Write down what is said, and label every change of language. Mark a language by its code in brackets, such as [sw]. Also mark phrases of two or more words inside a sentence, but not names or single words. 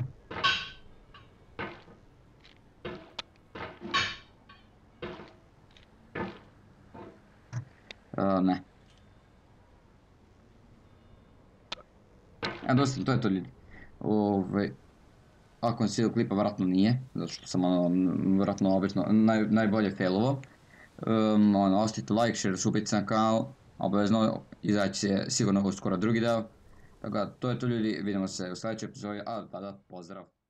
[hr] Ne. Dosta, to je to ljudi. Ako vam se vidio klipa, vjerojatno nije, zato što sam vjerojatno obično najbolje failovo. Ostavite like, share, subite se na kanal, obavezno izaći će sigurno uskoro drugi deo. Tako da, to je to ljudi, vidimo se u sljedećoj epizodi, a tada pozdrav.